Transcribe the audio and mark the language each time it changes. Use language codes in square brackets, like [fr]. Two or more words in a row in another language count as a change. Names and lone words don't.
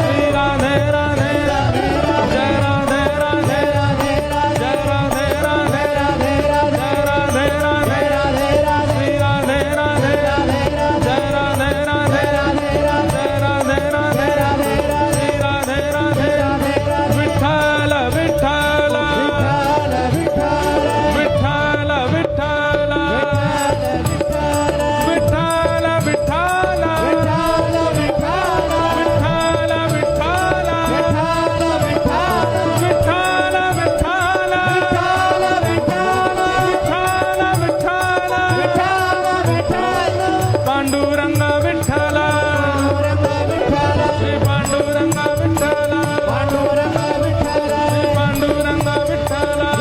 [hi] श्री राधे राधे, जय राधे राधे, राधे राधे जय राधे राधे, राधे राधे जय राधे राधे, राधे राधे श्री राधे राधे, जय राधे राधे, जय राधे राधे, श्री राधे राधे, विठ्ठल विठ्ठल, विठ्ठल विठ्ठल, विठ्ठल विठ्ठल, विठ्ठल विठ्ठल, विठ्ठल विठ्ठल, पांडुरंग विठ्ठल, श्री पांडुरंग विठ्ठल, श्री पांडुरंग विठ्ठल,